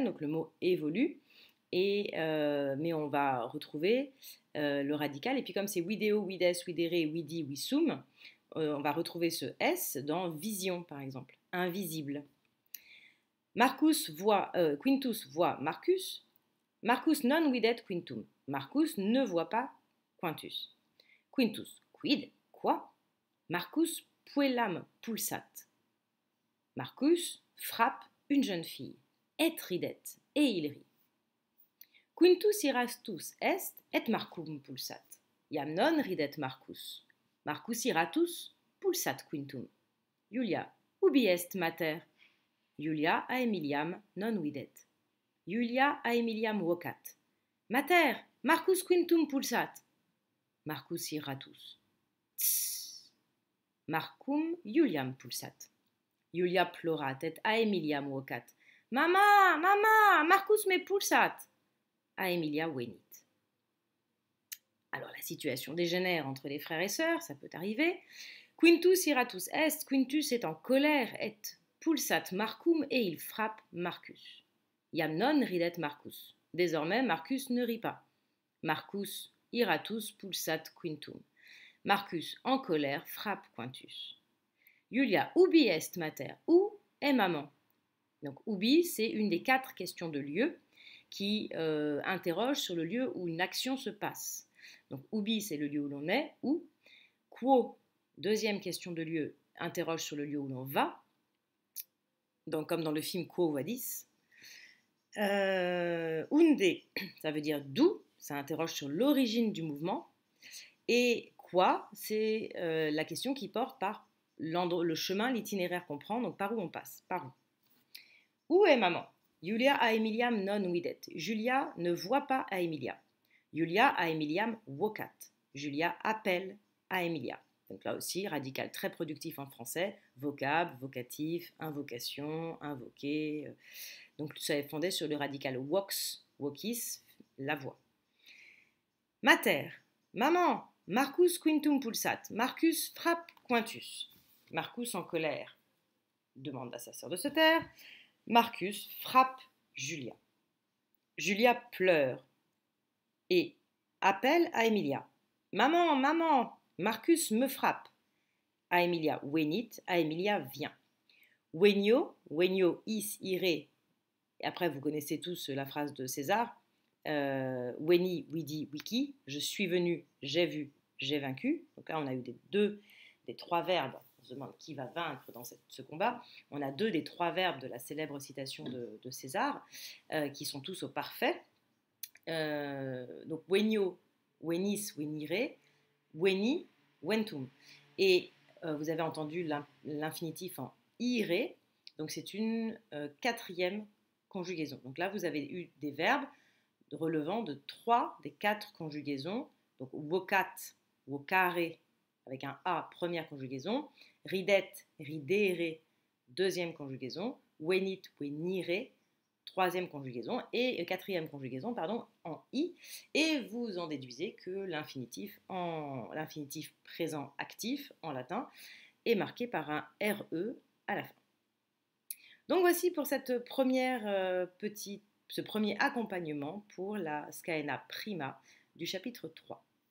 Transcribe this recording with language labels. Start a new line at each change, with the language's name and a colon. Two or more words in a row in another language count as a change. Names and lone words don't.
French: Donc le mot évolue, mais on va retrouver le radical. Et puis comme c'est vidéo,
Latin: wides, widere, widi, wisum,
French: on va retrouver ce S dans vision, par exemple, invisible. Quintus voit Marcus.
Latin: Marcus non videt quintum.
French: Marcus ne voit pas Quintus. Quintus, quid, quoi?
Latin: Marcus puellam pulsat.
French: Marcus frappe une jeune fille.
Latin: Et ridet,
French: et il rit.
Latin: Quintus irastus est, et Marcum pulsat. Iam non ridet Marcus. Marcus iratus pulsat quintum. Julia, ubi est mater? Julia Aemiliam non videt. Julia Aemiliam vocat. Mater, Marcus quintum pulsat. Marcus iratus. Tss. Marcum Juliam pulsat. Julia plorat et Aemiliam vocat. Mama, mama, Marcus me pulsat. Aemilia venit.
French: Alors la situation dégénère entre les frères et sœurs, ça peut arriver. Quintus
Latin: iratus est,
French: Quintus est en colère,
Latin: et pulsat Marcum,
French: et il frappe Marcus.
Latin: Iam non ridet Marcus.
French: Désormais, Marcus ne rit pas.
Latin: Marcus iratus pulsat quintum.
French: Marcus, en colère, frappe Quintus.
Latin: Julia, ubi est mater?
French: Où est maman? Donc, ubi, c'est une des 4 questions de lieu qui interroge sur le lieu où une action se passe. Donc, ubi, c'est le lieu où l'on est, où. Quo, deuxième question de lieu, interroge sur le lieu où l'on va. Donc, comme dans le film Quo Vadis. Unde, ça veut dire d'où, ça interroge sur l'origine du mouvement. Et quoi, c'est la question qui porte par le chemin, l'itinéraire qu'on prend, donc par où on passe, par où. Où est maman?
Latin: Julia Aemiliam non videt.
French: Julia ne voit pas Aemilia.
Latin: Julia Aemiliam vocat.
French: Julia appelle Aemilia. Donc là aussi, radical très productif en français, vocable, vocatif, invocation, invoquer. Donc ça est fondé sur le radical
Latin: vox, vocis,
French: la voix.
Latin: Mater, maman, Marcus quintum pulsat.
French: Marcus frappe Quintus. Marcus en colère demande à sa sœur de se taire. Marcus frappe Julia. Julia pleure et appelle Aemilia. Maman, maman, Marcus me frappe.
Latin: Aemilia venit,
French: Aemilia vient.
Latin: Venio, venio is ire.
French: Et après, vous connaissez tous la phrase de César.
Latin: Veni, vidi, wiki.
French: Je suis venu, j'ai vu, j'ai vaincu. Donc là, on a eu des 3 verbes. On se demande qui va vaincre dans ce combat. On a 2 des 3 verbes de la célèbre citation de César, qui sont tous au parfait. Donc,
Latin: venio, venis, venire, veni, ventum.
French: Et vous avez entendu l'infinitif en ire, donc c'est une 4e conjugaison. Donc là, vous avez eu des verbes relevant de 3 des 4 conjugaisons.
Latin: Donc vocat, vocare,
French: avec un A, première conjugaison.
Latin: Ridet, ridere,
French: 2e conjugaison.
Latin: Venit, venire,
French: 3e conjugaison. Et 4e conjugaison, pardon, en I. Et vous en déduisez que l'infinitif présent actif en latin est marqué par un RE à la fin. Donc voici pour ce premier accompagnement pour la Scaena Prima du chapitre 3.